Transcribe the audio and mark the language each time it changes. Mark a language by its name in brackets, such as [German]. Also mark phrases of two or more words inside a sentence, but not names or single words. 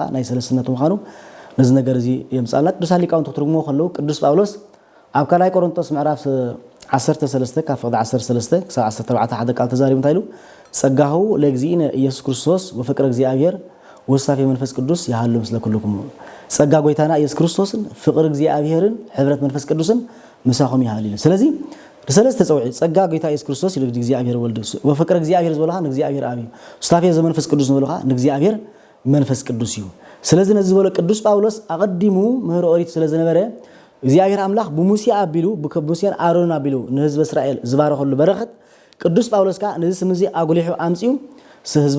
[Tigrinya] ናይ ሰለስትነቱ ምዃኑ ነዚ ነገር እዚ የምፃልና ቅዱሳን ሊቃውንት ክትርጉምዎ ከለዉ ቅዱስ ጳውሎስ ኣብ ካልኣይ ቆሮንቶስ ምዕራፍ 13 ካብ ፍቅዲ 13 ክሳብ 14 ሓደ ቃል ተዛሪቡ እንታይ ኢሉ [Geez] ጸጋሁ ለእግዚእነ ኢየሱስ ክርስቶስ ወፍቅረ እግዚአብሔር ወስታፌ መንፈስ ቅዱስ ይሃሉ ምስለ ኩልኩም [Tigrinya] ጸጋ ጎይታና ኢየሱስ ክርስቶስን ፍቅር እግዚአብሔርን ሕብረት መንፈስ ቅዱስን ምሳኹም ይሃሉ ኢሉ ስለዚ ሰለስተ ፀውዒ ጸጋ ጎይታ ኢየሱስ ክርስቶስ ኢሉ እግዚአብሔር ወልድ [Geez] ወፍቅረ እግዚአብሔር [Tigrinya] ዝበለኻ ንእግዚአብሔር ኣብ እዩ [Geez] ወስታፌ ዘመንፈስ ቅዱስ [Tigrinya] ዝበለኻ ንእግዚአብሔር መንፈስ ቅዱስ እዩ ስለዚ ነዚ ዝበሎ ቅዱስ ጳውሎስ ኣቐዲሙ ምህሮ ኦሪት ስለዝነበረ እግዚአብሔር አምላክ በሙሴ አቢሉ በሙሴን አሮን አቢሉ ንህዝብ እስራኤል ዝባረኸሉ በረኸት ቅዱስ ጳውሎስ ካ ነዚ ስምዚ አጉሊሑ አምጺው ህዝብ